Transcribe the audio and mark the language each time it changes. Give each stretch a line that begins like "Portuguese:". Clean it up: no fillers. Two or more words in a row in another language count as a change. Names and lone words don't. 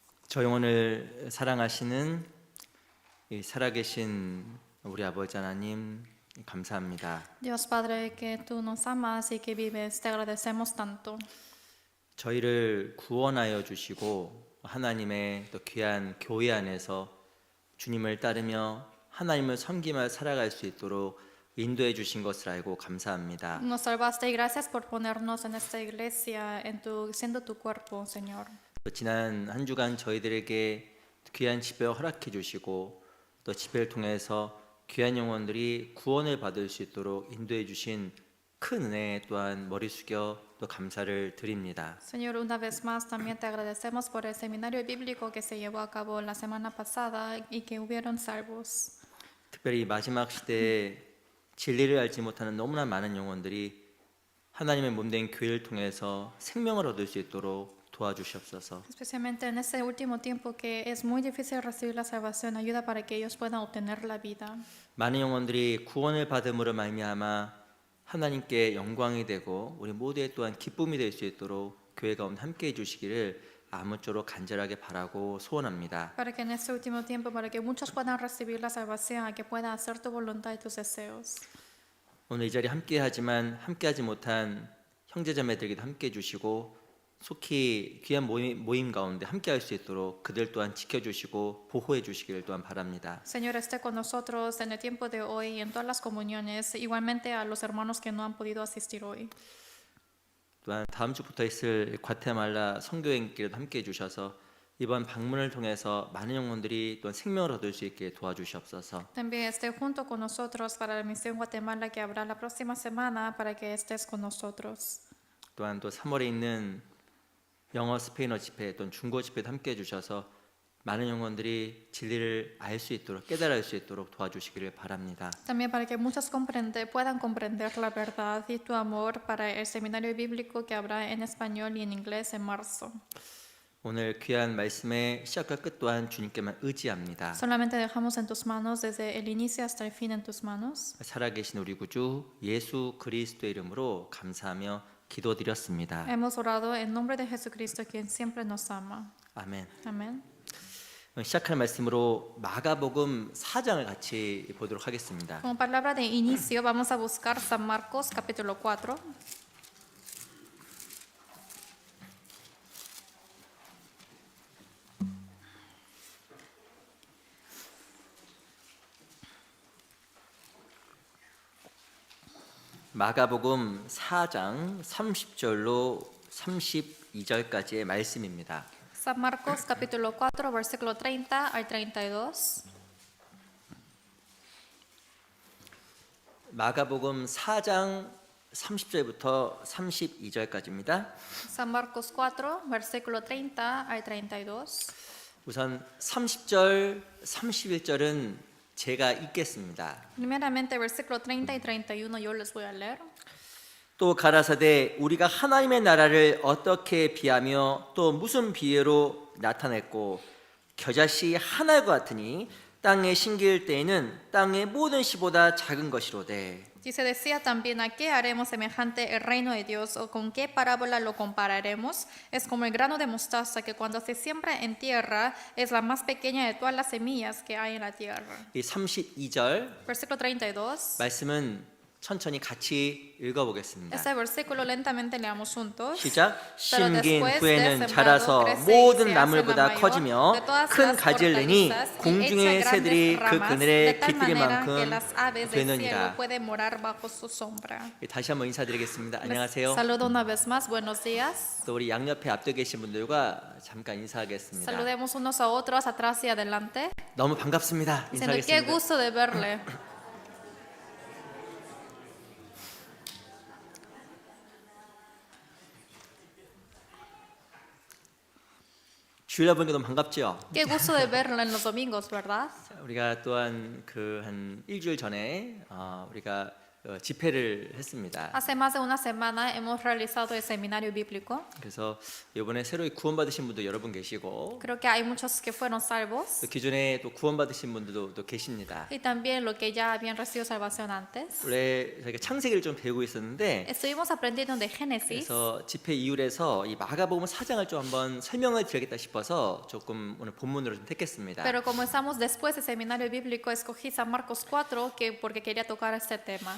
Korean: 저 영혼을 사랑하시는 이 살아계신 우리 아버지 하나님 감사합니다.
Spanish: Dios Padre, que tú nos amas y que vives, te agradecemos tanto.
Korean: 저희를 구원하여 주시고 하나님의 또 귀한 교회 안에서 주님을 따르며 하나님을 섬기며 살아갈 수 있도록 인도해 주신 것을 알고 감사합니다.
Spanish: Nos salvaste y gracias por ponernos en esta iglesia, siendo tu cuerpo, Señor.
Korean: 또 지난 한 주간 저희들에게 귀한 집회를 허락해 주시고 또 집회를 통해서 귀한 영혼들이 구원을 받을 수 있도록 인도해 주신 큰 은혜 또한 머리 숙여 또 감사를 드립니다.
Spanish: Señor, una vez más también te agradecemos por el seminario bíblico que se llevó a cabo la semana pasada y que hubieron salvos.
Korean: 특별히 마지막 시대에 진리를 알지 못하는 너무나 많은 영혼들이 하나님의 몸된 교회를 통해서 생명을 얻을 수 있도록 도와주시옵소서.
Spanish: Especialmente en este último tiempo que es muy difícil recibir la salvación, ayuda para que ellos puedan obtener la vida.
Korean: 많은 영혼들이 구원을 받음으로 말미암아 하나님께 영광이 되고 우리 모두의 또한 기쁨이 될 수 있도록 교회 가운데 함께해 주시기를 아무쪼록 간절하게 바라고 소원합니다.
Spanish: Para que en este último tiempo, para que muchos puedan recibir la salvación, que puedan hacer tu voluntad y tus deseos.
Korean: 오늘 이 자리에 함께하지만 함께하지 못한 형제자매들에게도 함께해 주시고 속히 귀한 모임 가운데 함께할 수 있도록 그들 또한 지켜주시고 보호해 주시기를 또한 바랍니다.
Spanish: Señor, esté con nosotros en el tiempo de hoy y en todas las comuniones, igualmente a los hermanos que no han podido asistir hoy.
Korean: 또한 다음 주부터 있을 과테말라 선교행길에도 함께해 주셔서 이번 방문을 통해서 많은 영혼들이 또한 생명을 얻을 수 있게 도와주시옵소서.
Spanish: También esté junto con nosotros para la misión Guatemala que habrá la próxima semana, para que estés con nosotros.
Korean: 또한 또 3월에 있는 영어 스페인어 집회 또는 중고 집회도 함께해 주셔서 많은 영혼들이 진리를 알 수 있도록 깨달을 수 있도록 도와주시기를 바랍니다.
Spanish: También para que muchos puedan comprender la verdad y tu amor para el seminario bíblico que habrá en español y en inglés en marzo.
Korean: 오늘 귀한 말씀의 시작과 끝 또한 주님께만 의지합니다.
Spanish: Solamente dejamos en tus manos desde el inicio hasta el fin en tus manos.
Korean: 살아계신 우리 구주 예수 그리스도의 이름으로 감사하며 기도드렸습니다.
Spanish: Hemos orado en nombre de Jesucristo, quien siempre nos ama.
Korean: 아멘.
Spanish: Amén.
Korean: 시작할 말씀으로 마가복음 4장을 같이 보도록 하겠습니다.
Spanish: Como palabra de inicio, vamos a buscar San Marcos capítulo 4.
Korean: 마가복음 4장 30절로 32절까지의 말씀입니다.
Spanish: San Marcos capítulo 4, versículo 30 al 32.
Korean: 마가복음 4장 30절부터 32절까지입니다.
Spanish: San Marcos 4, versículo 30 al 32.
Korean: 우선 30절, 31절은 제가 읽겠습니다.
Spanish: Primeramente, versículo 30 y 31 yo les voy a leer.
Korean: 또 가라사대 우리가 하나님의 나라를 어떻게 비하며 또 무슨 비유로 나타냈고 겨자씨 하나과 같으니 땅에 심길 때에는 땅의 모든 씨보다 작은 것이로되
Spanish: Y se decía también, ¿a qué haremos semejante el reino de Dios o con qué parábola lo compararemos? Es como el grano de mostaza que cuando se siembra en tierra es la más pequeña de todas las semillas que hay en la tierra.
Korean: 이 32절
Spanish: Versículo 32.
Korean: 말씀은 천천히 같이 읽어보겠습니다.
Spanish: Este versículo lentamente leamos juntos.
Korean: 시작.
Spanish: Pero
Korean: 심긴
Spanish: después de
Korean: 후에는
Spanish: sembrado
Korean: 자라서
Spanish: crece y se
Korean: 모든
Spanish: hace
Korean: 나물보다
Spanish: mayor
Korean: 커지며
Spanish: de todas
Korean: 큰
Spanish: las
Korean: 가지를 내니
Spanish: hortalizas y
Korean: 공중의
Spanish: echa
Korean: 새들이
Spanish: grandes
Korean: 그
Spanish: ramas,
Korean: 그늘에
Spanish: de tal
Korean: 깃들
Spanish: manera que
Korean: 만큼
Spanish: las aves del cielo
Korean: 되느니라.
Spanish: pueden morar bajo su sombra.
Korean: 다시 한번 인사드리겠습니다.
Spanish: Les
Korean: 안녕하세요.
Spanish: saludo una vez más. Buenos días.
Korean: 또 우리 양옆에 앞에 계신 분들과 잠깐 인사하겠습니다.
Spanish: Saludemos unos a otros atrás y adelante.
Korean: 너무 반갑습니다.
Spanish: Diciendo qué
Korean: 인사하겠습니다.
Spanish: gusto de verle.
Korean: 주일날 보니까 너무 반갑죠?
Spanish: Qué gusto de verle en los domingos, ¿verdad?
Korean: 우리가 또한 그 한 일주일 전에 우리가 집회를 했습니다.
Spanish: Hace más de una semana hemos realizado el seminario bíblico.
Korean: 그래서 이번에 새로 구원받으신 분도 여러 분 계시고
Spanish: Creo que hay muchos que fueron salvos
Korean: 또 기존에 또 구원받으신 분들도 또 계십니다.
Spanish: y también los que ya habían recibido salvación antes.
Korean: 원래 저희가 창세기를 좀 배우고 있었는데
Spanish: Estuvimos aprendiendo de Génesis.
Korean: 그래서 집회 이후에서 이 마가복음 4장을 좀 한번 설명을 드리겠다 싶어서 조금 오늘 본문으로 좀 택했습니다.
Spanish: Pero como estamos después del seminario bíblico, escogí San Marcos 4 porque quería tocar este tema.